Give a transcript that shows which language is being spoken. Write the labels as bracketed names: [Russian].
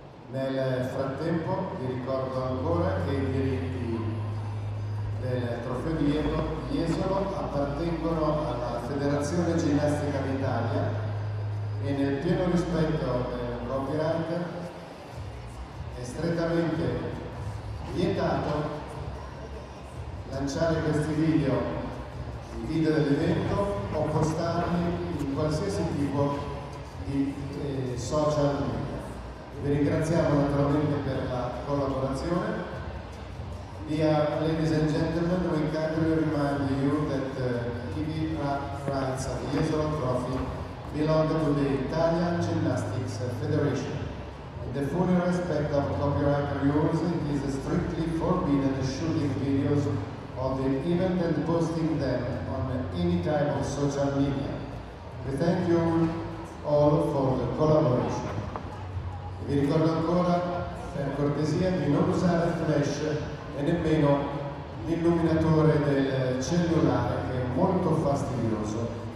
[Italian] Nel frattempo vi ricordo ancora che i diritti del trofeo di Jesolo appartengono alla Federazione Ginnastica d'Italia e nel pieno rispetto del copyright è strettamente vietato lanciare questi video, i video dell'evento o postarli in qualsiasi tipo di social media. Vi ringraziamo naturalmente per la collaborazione. [English] Dear ladies and gentlemen, we kindly remind you that TV rights of the Jesolo Trophy belong to the Italian Gymnastics Federation. In the full respect of copyright rules, it is strictly forbidden shooting videos of the event and posting them on any type of social media. We thank you all for the collaboration. [Italian] Vi ricordo ancora, per cortesia, di non usare flash e nemmeno l'illuminatore del cellulare, che è molto fastidioso.